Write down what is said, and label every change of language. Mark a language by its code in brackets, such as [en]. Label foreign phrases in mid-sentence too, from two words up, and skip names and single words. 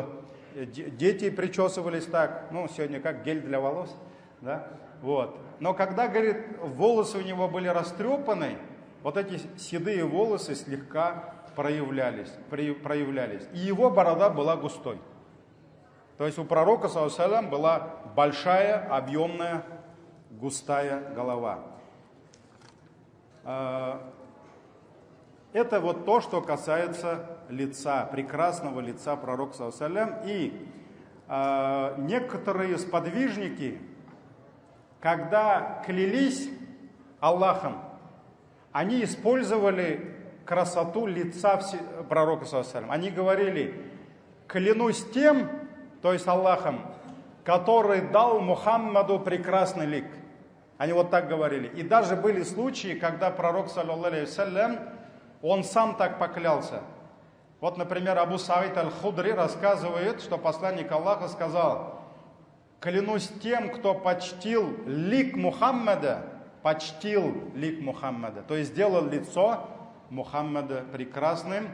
[ru] Дети причесывались так. Ну, сегодня как гель для волос, да? Вот. Но когда, говорит, волосы у него были растрепаны, вот эти седые волосы слегка проявлялись. И его борода была густой. То есть у пророка, [ar] صلى الله عليه وسلم, [ru] была большая, объемная, густая голова. Это вот то, что касается лица, прекрасного лица пророка, [ar] صلى الله عليه وسلم. [ru] И некоторые сподвижники, когда клялись Аллахом, они использовали красоту лица пророка, [ar] صلى الله عليه وسلم. [ru] Они говорили: клянусь тем, то есть Аллахом, который дал Мухаммаду прекрасный лик. Они вот так говорили. И даже были случаи, когда пророк, [ar] صلى الله عليه وسلم, [ru] он сам так поклялся. Вот, например, Абу Саид аль-Худри рассказывает, что посланник Аллаха сказал: клянусь тем, кто почтил лик Мухаммада, то есть сделал лицо Мухаммада прекрасным.